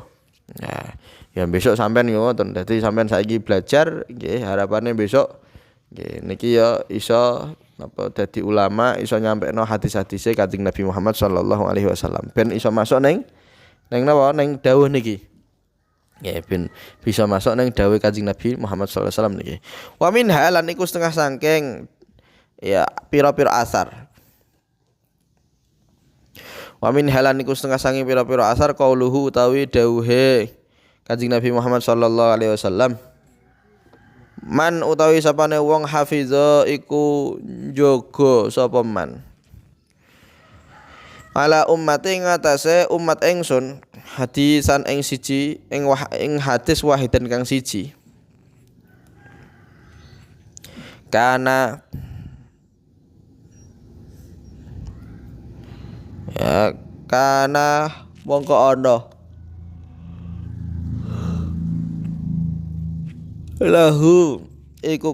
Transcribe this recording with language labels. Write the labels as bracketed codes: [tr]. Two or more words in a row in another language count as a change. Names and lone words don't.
[jv] Nah, ya besok sampean ngoten. Dadi sampean saiki belajar nggih harapane besok nggih niki ya iso napa dadi ulama, iso nyampekno hadis-hadise Kanjeng Nabi Muhammad [ar] صلى الله عليه وسلم. [jv] Ben iso masuk ning napa ning dawuh niki. Nggih ben bisa masuk ning dawuh Kanjeng Nabi Muhammad [ar] صلى الله عليه وسلم [jv] niki. [ar] ومن حالا [jv] iku setengah sangking ya pira-pira asar. [ar] ومن حالا [jv] iku setengah sangi pira-pira asar qauluhu utawi dawuhe Kanjeng Nabi Muhammad [ar] صلى الله عليه وسلم. [jv] Man utawi sapane wong hafiza iku njaga sapa man. [ar] على أمتي [jv] ngatasé umat ingsun hadisan ing siji ing hadis wahidan kang siji. Kana ya kana mongko ana lahu iku